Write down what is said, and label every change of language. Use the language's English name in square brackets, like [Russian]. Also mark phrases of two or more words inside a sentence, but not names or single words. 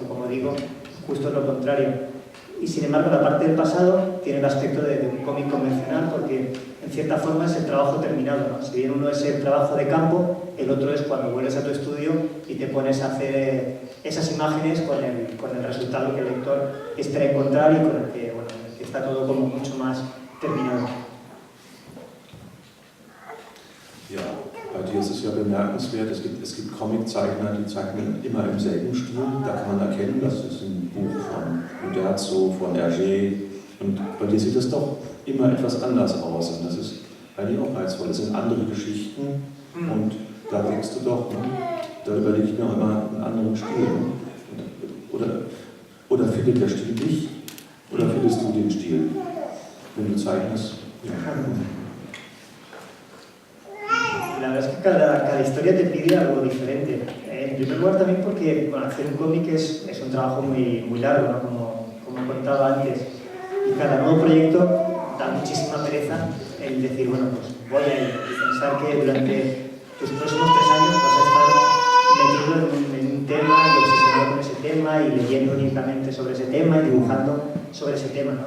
[Spanish] Que como digo, justo es lo contrario. Y sin embargo, la parte del pasado tiene el aspecto de un cómic convencional, porque en cierta forma es el trabajo terminado, ¿no? Si bien uno es el trabajo de campo, el otro es cuando vuelves a tu estudio y te pones a hacer esas imágenes con el resultado que el lector espera encontrar y con el que, bueno, que está todo como mucho más terminado. [German] Ja, bei dir ist es ja bemerkenswert, es gibt Comiczeichner, die zeichnen immer im selben Stil. Da kann man erkennen, das ist ein Buch von Uderzo, von Hergé. Und bei dir sieht es doch immer etwas anders aus. Und das ist eigentlich auch reizvoll. Es sind andere Geschichten und da denkst du doch, ne? Da überlege ich mir auch immer einen anderen Stil. Oder findet der Stil dich? Oder findest du den Stil? Wenn du zeichnest, ja. [Spanish] La verdad es que cada historia te pide algo diferente. En primer lugar también porque bueno, hacer un cómic es un trabajo muy largo, ¿no? como contaba antes. Y cada nuevo proyecto da muchísima pereza el decir, bueno, pues voy a ir y pensar que durante tus próximos 3 años vas a estar metido en un tema y obsesionado con ese tema y leyendo únicamente sobre ese tema y dibujando sobre ese tema, ¿no?